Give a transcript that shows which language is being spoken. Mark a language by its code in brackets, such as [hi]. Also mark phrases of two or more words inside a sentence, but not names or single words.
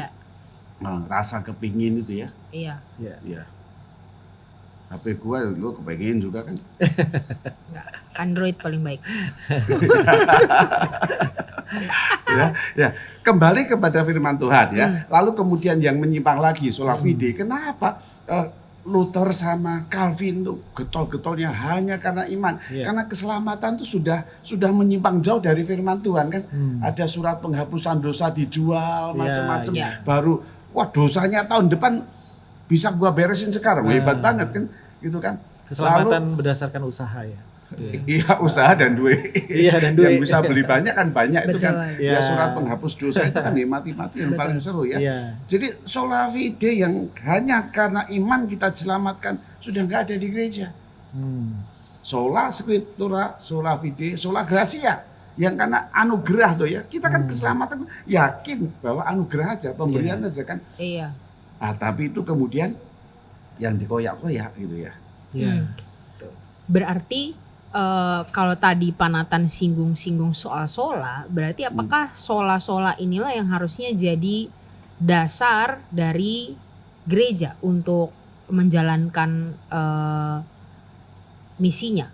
[id] Rasa kepingin itu ya. Iya. Iya. HP gua lu kepingin juga kan? Enggak, Android paling baik. ya, kembali kepada firman Tuhan ya. Lalu kemudian yang menyimpang lagi [la] sola fide. [id] Kenapa Luther sama Calvin tuh getol-getolnya hanya karena iman? Karena keselamatan tuh sudah menyimpang jauh dari firman Tuhan kan. Ada surat penghapusan dosa dijual macam-macam. Baru wah dosanya tahun depan bisa gua beresin sekarang. Hebat banget kan gitu kan. Keselamatan berdasarkan usaha ya. Iya, usaha dan duit. Iya, dan duit. Yang bisa beli banyak kan banyak. Betul. Itu kan. Ya, surat penghapus dosa itu kan mati-mati yang paling seru ya. Jadi [la] sola fide [id] yang hanya karena iman kita diselamatkan sudah nggak ada di gereja. [la] Sola scriptura, sola fide, sola gratia. [id] Yang karena anugerah tuh ya. Kita kan keselamatan yakin bahwa anugerah aja, pemberian aja kan. Iya. Tapi itu kemudian yang dikoyak-koyak gitu ya. Berarti kalau tadi Panatan singgung-singgung soal sola, berarti apakah sola-sola inilah yang harusnya jadi dasar dari gereja untuk menjalankan misinya?